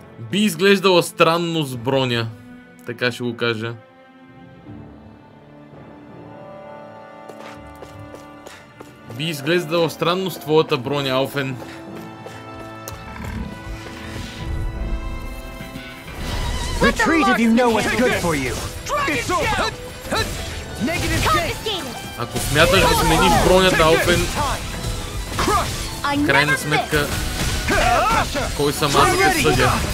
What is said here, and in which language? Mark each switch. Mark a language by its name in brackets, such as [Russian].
[Bulgarian] би изглеждала странно с броня. Така ще го кажа. Би изглеждала странно с твоята броня, Алфен. [English] Retreat if you know what's good for you. [Bulgarian] Ако смяташ да смениш бронята, Алфен, в крайна сметка, кой съм аз да те съдя?